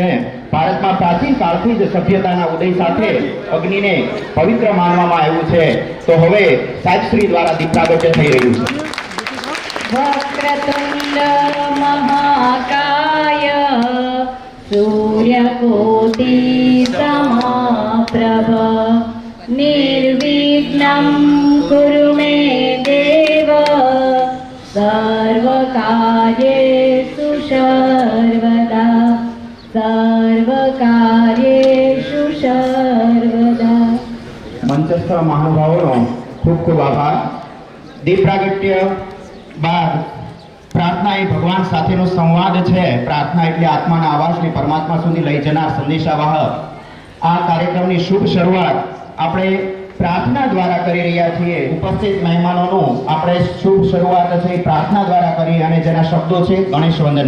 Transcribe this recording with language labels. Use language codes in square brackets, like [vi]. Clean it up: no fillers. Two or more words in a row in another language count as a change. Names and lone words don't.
[gu] ભારતમાં પ્રાચીન કાળથી જ સભ્યતાના ઉદય સાથે અગ્નિને પવિત્ર માનવામાં આવ્યું છે। તો હવે સાહેબશ્રી દ્વારા દીપ પ્રાગટ્ય થઈ રહ્યું છે। [sa] वक्रतुण्ड महाकाय सूर्यकोटि समप्रभ निर्विघ्नं कुरु मे देव सर्वकार्येषु सर्वदा सर्वकार्येषु सर्वदा। [gu] મંચસ્થ મહાનુભાવો ખૂબ ખૂબ આભાર। દીપ પ્રાગટ્ય બાદ પ્રાર્થના એ ભગવાન સાથેનો સંવાદ છે। પ્રાર્થના એટલે આત્માના આવાસને પરમાત્મા સુધી લઈ જનાર સંદેશાવાહક। આ કાર્યક્રમની શુભ શરૂઆત આપણે પ્રાર્થના દ્વારા કરી રહ્યા છીએ। ઉપસ્થિત મહેમાનોનું આપણે શુભ શરૂઆત છે પ્રાર્થના દ્વારા કરી અને જેના શબ્દો છે ગણેશ વંદના।